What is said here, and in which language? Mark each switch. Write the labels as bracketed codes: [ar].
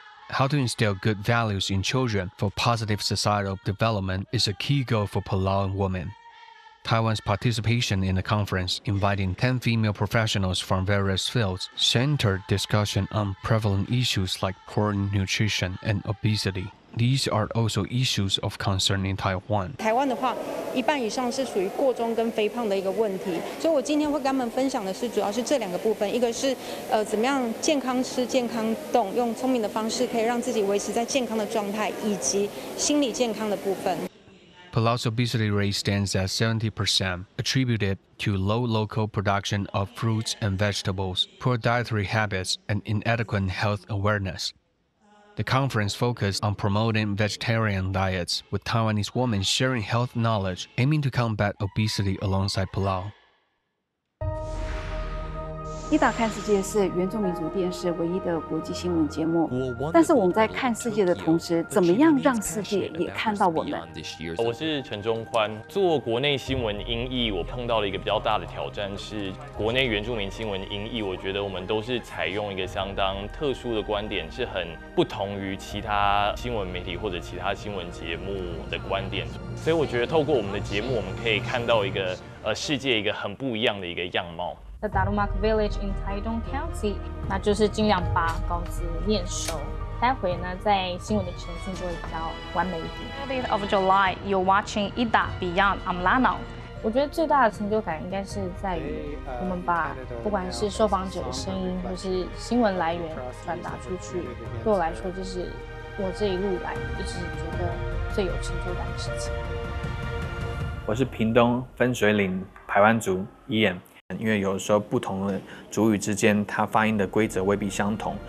[en] How to instill good values in children for positive societal development is a key goal for Palauan women. Taiwan's participation in the conference, inviting 10 female professionals from various fields, centered discussion on prevalent issues like poor nutrition and obesity. These are also issues of concern in Taiwan. [zh] 台湾的话，一半以上是属于过重跟肥胖的一个问题，所以我今天会跟他们分享的是，主要是这2个部分，一个是怎么样健康吃、健康动，用聪明的方式可以让自己维持在健康的状态，以及心理健康的部分。 [en] Palau's obesity rate stands at 70%, attributed to low local production of fruits and vegetables, poor dietary habits, and inadequate health awareness. The conference focused on promoting vegetarian diets, with Taiwanese women sharing health knowledge, aiming to combat obesity alongside Palau. [zh] Ita 看世界是原住民族电视唯一的国际新闻节目，但是我们在看世界的同时，怎么样让世界也看到我们？我是陈中宽，做国内新闻音译，我碰到了一个比较大的挑战是国内原住民新闻音译，我觉得我们都是采用一个相当特殊的观点，是很不同于其他新闻媒体或者其他新闻节目的观点，所以我觉得透过我们的节目，我们可以看到一个世界一个很不一样的一个样貌。 [en] The Darumak Village in Taitung County， [zh] 那就是尽量把稿子念熟。待会呢，在新闻的呈现就会比较完美一点。 [en] 30th of July, you're watching Ita Beyond Amlanao。 [zh] 我觉得最大的成就感应该是在于我们把不管是受访者的声音或是新闻来源传达出去。对我来说，这是我这一路来一直觉得最有成就感的事情。我是屏东分水岭排湾族伊眼。因为有的时候不同的族语之间，它发音的规则未必相同。